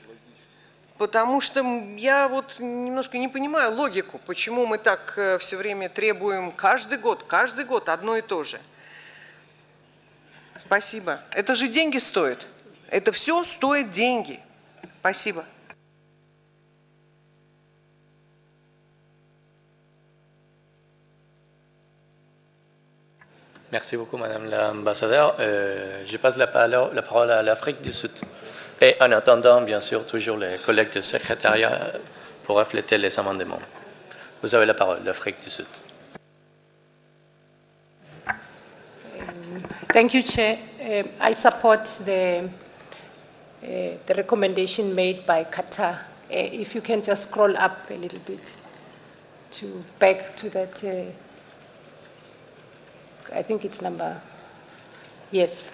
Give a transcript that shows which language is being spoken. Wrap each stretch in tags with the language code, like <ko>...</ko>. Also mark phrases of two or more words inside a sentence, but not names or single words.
<ru>Потому что я вот немножко не понимаю логику, почему мы так все время требуем каждый год одно и то же. Спасибо. Это же деньги стоит. Это все стоит деньги. Спасибо.</ru> <fr>Merci beaucoup, Madame l'ambassadeur. Je passe la parole à l'Afrique du Sud. Et en attendant, bien sûr, toujours les collègues du secrétariat pour refléter les amendements. Vous avez la parole, l'Afrique du Sud.</fr> <en>Thank you, Chair. I support the recommendation made by Qatar. If you can just scroll up a little bit to back to that, I think it's number, yes.</en>